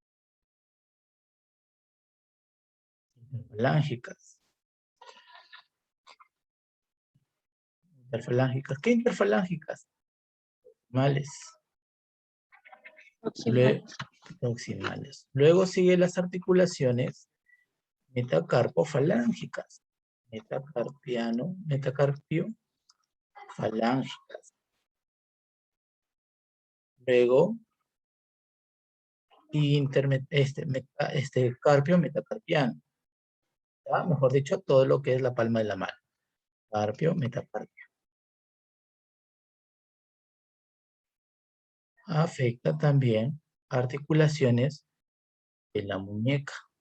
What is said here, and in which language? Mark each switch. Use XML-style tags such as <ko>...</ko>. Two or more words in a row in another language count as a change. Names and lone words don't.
<es>Interfalángicas. Interfalángicas. ¿Qué interfalángicas? Males. Proximal. Proximales. Luego sigue las articulaciones metacarpofalángicas. Metacarpio, falángicas. Luego, carpio metacarpiano. ¿Ya? Mejor dicho, todo lo que es la palma de la mano. Carpio, metacarpio. Afecta también articulaciones de la muñeca.</es>